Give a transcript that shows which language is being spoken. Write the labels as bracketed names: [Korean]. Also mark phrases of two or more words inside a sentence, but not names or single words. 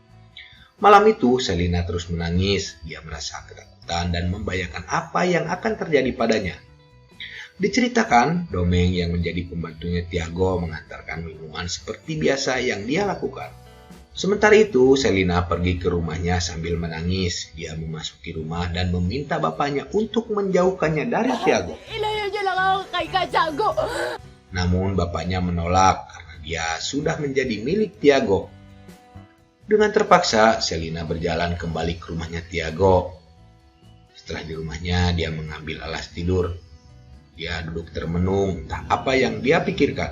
[Indonesian] Malam itu, Selina terus menangis. Dia merasa ketakutan dan membayangkan apa yang akan terjadi padanya. Diceritakan, Domeng yang menjadi pembantunya Tiago mengantarkan minuman seperti biasa yang dia lakukan. Sementara itu, Selina pergi ke rumahnya sambil menangis. Dia memasuki rumah dan meminta bapaknya untuk menjauhkannya dari Tiago. [Filipino] Ilayo niyo lang ako kay Tiago. [Indonesian] Namun bapaknya menolak karena dia sudah menjadi milik Tiago. Dengan terpaksa, Selina berjalan kembali ke rumahnya Tiago. Setelah di rumahnya, dia mengambil alas tidur. Dia duduk termenung, entah apa yang dia pikirkan.